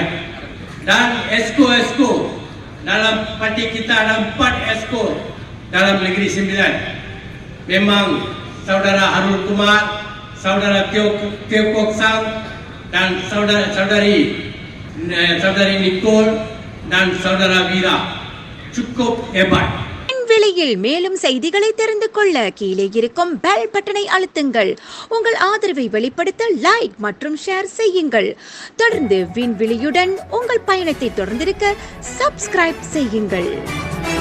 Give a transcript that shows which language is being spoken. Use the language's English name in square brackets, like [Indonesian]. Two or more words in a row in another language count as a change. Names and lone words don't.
[Malay] Dan esko dalam parti kita ada 4 esko dalam negeri Sembilan. Memang Saudara Harul Kumar, Saudara Teo Kok Sang dan Saudari Nicole dan Saudara Vira cukup hebat. [Tamil] விலையில் மேலும் செய்திகளை தெரிந்து கொள்ள கீழே இருக்கும் [English] bell button [Tamil] அழுத்துங்கள். உங்கள் ஆதரவை வெளிப்படுத்த லைக் மற்றும் ஷேர் செய்யுங்கள். தொடர்ந்து விண்வெளியுடன் உங்கள் பயணத்தை தொடர்ந்திருக்க சப்ஸ்கிரைப் செய்யுங்கள்.